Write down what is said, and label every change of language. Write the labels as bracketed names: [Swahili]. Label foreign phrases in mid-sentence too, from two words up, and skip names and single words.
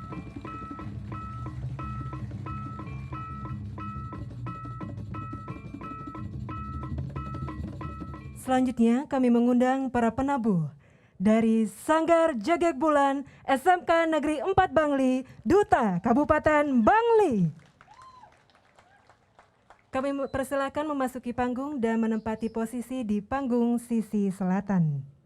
[Indonesian] Selanjutnya kami mengundang para penabuh dari Sanggar Jagek Bulan SMK Negeri 4 Bangli, Duta Kabupaten Bangli. Kami persilakan memasuki panggung dan menempati posisi di panggung sisi selatan.